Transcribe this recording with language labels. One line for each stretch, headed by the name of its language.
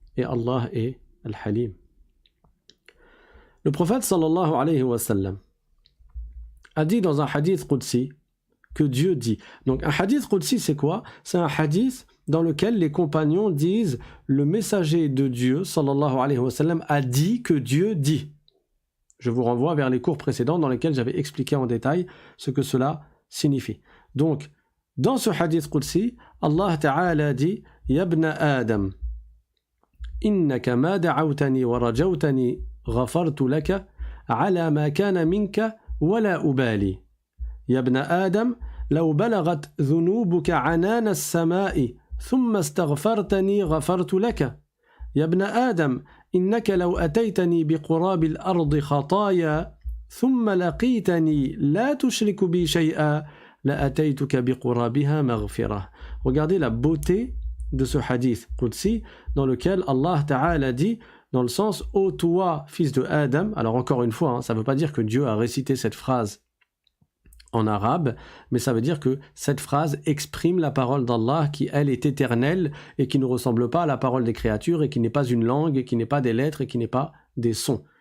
French: Et Allah est Al-Halim. Le prophète sallallahu alayhi wa sallam a dit dans un hadith Qudsi que Dieu dit. Donc un hadith Qudsi c'est quoi? C'est un hadith dans lequel les compagnons disent le messager de Dieu sallallahu alayhi wa sallam a dit que Dieu dit. Je vous renvoie vers les cours précédents dans lesquels j'avais expliqué en détail ce que cela signifie. Donc dans ce hadith Qudsi, Allah Ta'ala dit
Arabic: Ya ibna Adam, innaka ma da'awtani wa rajawtani ghafartu laka ala ma kana minka ولا أبالي يا ابن آدم لو بلغت ذنوبك عنان السماء ثم استغفرتني غفرت لك يا ابن آدم إنك لو أتيتني بقراب الأرض خطايا ثم لقيتني لا تشرك بي شيئا لأتيتك بقرابها مغفرة.
French: Regardez la beauté de ce hadith Qudsi dans lequel Allah Ta'ala dit dans le sens « Ô toi, fils de Adam », alors encore une fois, ça ne veut pas dire que Dieu a récité cette phrase en arabe, mais ça veut dire que cette phrase exprime la parole d'Allah qui, elle, est éternelle et qui ne ressemble pas à la parole des créatures et qui n'est pas une langue et qui n'est pas des lettres et qui n'est pas des sons.